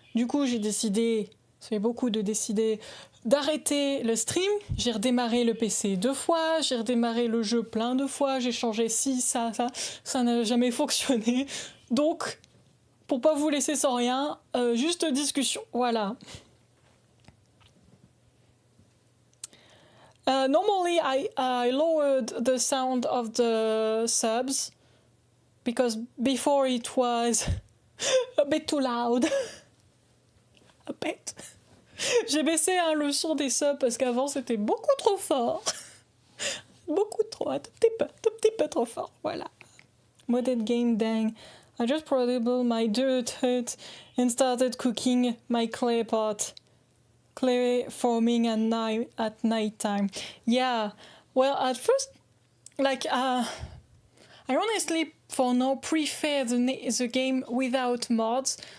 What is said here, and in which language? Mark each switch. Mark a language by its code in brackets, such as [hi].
[fr] Du coup, j'ai décidé, ça fait beaucoup de décider, d'arrêter le stream. J'ai redémarré le PC 2 fois, j'ai redémarré le jeu plein de fois, j'ai changé ci, ça n'a jamais fonctionné. Donc, pour pas vous laisser sans rien, juste discussion, voilà. [en] Normally, I lowered the sound of the subs because before it was a bit too loud. A bit. [fr] J'ai baissé le son des subs parce qu'avant c'était beaucoup trop fort. Beaucoup trop, un tout petit peu trop fort, voilà. [en] Modded game, dang. I just probable my dirt hut and started cooking my clay pot. Clay forming at night time. Yeah, well, at first, like, I honestly, for now, prefer the game without mods.